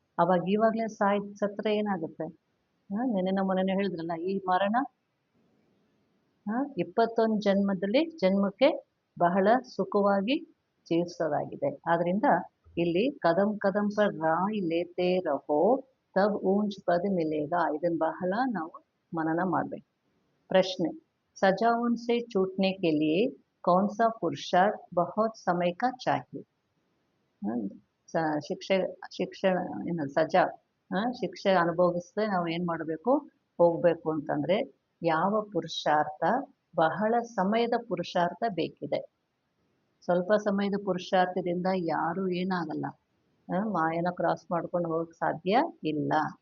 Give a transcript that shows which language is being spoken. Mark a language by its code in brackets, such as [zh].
[kn] ಅವಾಗ ಇವಾಗಲೇ ಸತ್ರೆ ಏನಾಗುತ್ತೆ? ಮೊನ್ನೆ ಹೇಳಿದ್ರಲ್ಲ, ಈ ಮರಣ 21 ಜನ್ಮಕ್ಕೆ ಬಹಳ ಸುಖವಾಗಿ ಚೀರ್ಸೋದಾಗಿದೆ. ಆದ್ರಿಂದ ಇಲ್ಲಿ [hi] ಕದಂ ಕದಂ ಪರ್ ರಾಯ್ ಲೇತೆ ರಹೋ ತಬ್ ಊಂಚ್ ಪದ್ ಮಿಲೇಗ. [kn] ಇದನ್ನ ಬಹಳ ನಾವು ಮನನ ಮಾಡ್ಬೇಕು. ಪ್ರಶ್ನೆ, [hi] सजा उनसे छूटने के लिए कौन सा पुरुषार्थ बहुत समय का चाहिए? [kn] ಶಿಕ್ಷೆ ಶಿಕ್ಷಣ ಏನು ಸಜಾ ಶಿಕ್ಷೆ ಅನುಭವಿಸದೆ ನಾವು ಏನು ಮಾಡಬೇಕು, ಹೋಗಬೇಕು ಅಂತಂದರೆ ಯಾವ ಪುರುಷಾರ್ಥ, ಬಹಳ ಸಮಯದ ಪುರುಷಾರ್ಥ ಬೇಕಿದೆ. ಸ್ವಲ್ಪ ಸಮಯದ ಪುರುಷಾರ್ಥದಿಂದ ಯಾರೂ ಏನಾಗಲ್ಲ, ಮಾಯನ ಕ್ರಾಸ್ ಮಾಡ್ಕೊಂಡು ಹೋಗಕ್ಕೆ ಸಾಧ್ಯ ಇಲ್ಲ.